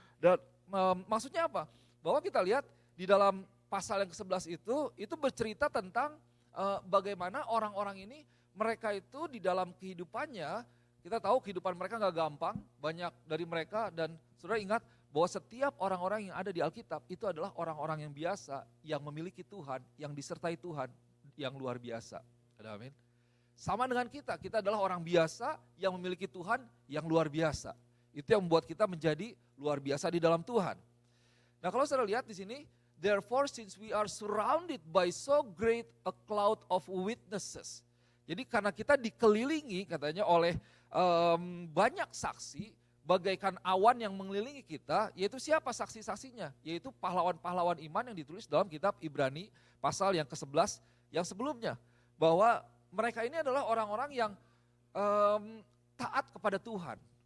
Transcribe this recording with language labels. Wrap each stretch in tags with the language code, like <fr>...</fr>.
<id>Dan maksudnya apa? Bahwa kita lihat di dalam pasal yang ke-11 itu bercerita tentang bagaimana orang-orang ini, mereka itu di dalam kehidupannya, kita tahu kehidupan mereka gak gampang, banyak dari mereka, dan saudara ingat bahwa setiap orang-orang yang ada di Alkitab itu adalah orang-orang yang biasa, yang memiliki Tuhan, yang disertai Tuhan, yang luar biasa. Amin. Sama dengan kita adalah orang biasa yang memiliki Tuhan yang luar biasa. Itu yang membuat kita menjadi luar biasa di dalam Tuhan. Nah kalau saudara lihat di sini,</id> <en>therefore since we are surrounded by so great a cloud of witnesses.</en> <id>Jadi karena kita dikelilingi katanya oleh banyak saksi, bagaikan awan yang mengelilingi kita, yaitu siapa saksi-saksinya? Yaitu pahlawan-pahlawan iman yang ditulis dalam kitab Ibrani pasal yang ke-11 yang sebelumnya. Bahwa mereka ini adalah orang-orang yang taat kepada Tuhan.</id>